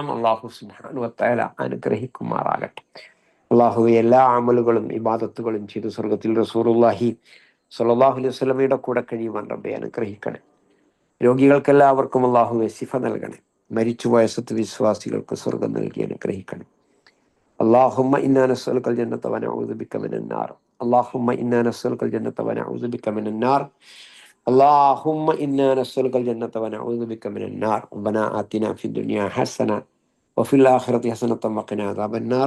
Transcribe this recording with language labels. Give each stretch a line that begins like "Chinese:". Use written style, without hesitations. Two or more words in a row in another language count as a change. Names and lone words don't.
Arabic: الله سبحانه وتعالى
Malayalam: അനുഗ്രഹിക്കുമാറാകട്ടെ. അള്ളാഹുവെ എല്ലാ അമലുകളും ഇബാദത്തുകളും ചെയ്തു സ്വർഗത്തിൽ
Arabic: رسول الله صلى الله عليه وسلم
Malayalam: കൂടെ കഴിയുവാൻ റബ്ബെ അനുഗ്രഹിക്കണേ. രോഗികൾക്കെല്ലാവർക്കും അള്ളാഹുവെ ശിഫ നൽകണേ. മരിച്ചുപോയ സത്വിശ്വാസികൾക്ക് സ്വർഗം നൽകി അനുഗ്രഹിക്കണേ.
Arabic: اللهم إنا نسألك الجنة ونعوذ بك من النار. اللهم إنا نسألك الجنة ونعوذ بك من النار. اللهم إنا نسألك الجنة ونعوذ بك من النار. ربنا آتنا في الدنيا حسنة وفي الآخرة حسنة وقنا عذاب النار.